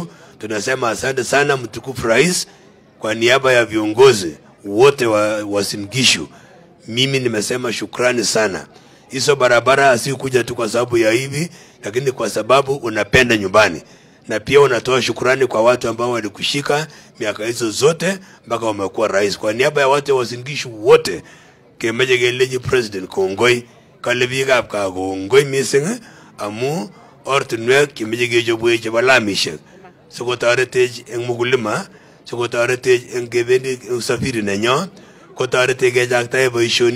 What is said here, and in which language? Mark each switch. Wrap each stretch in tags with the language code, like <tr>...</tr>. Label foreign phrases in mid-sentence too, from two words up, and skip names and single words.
<sw>Tunasema asante sana mtukufu rais. Kwa niaba ya viongozi wote wa Uasin Gishu, mimi nimesema shukrani sana. Hizo barabara si kuja tu kwa sababu ya hivi, lakini kwa sababu unapenda nyumbani, na pia unatoa shukrani kwa watu ambao walikushika miaka hizo zote mpaka wamekuwa rais. Kwa niaba ya watu wa Uasin Gishu wote,</sw> <kln>kemeje geleji president kongoi kalebigap ka kongoi mising amu ortinwek kemeje gejobuye chebalamishek sikotoretej eng mugulima, sikotoretej eng kebendi usafiri nenyo, kotoretej kejaktae boisionik.</kln>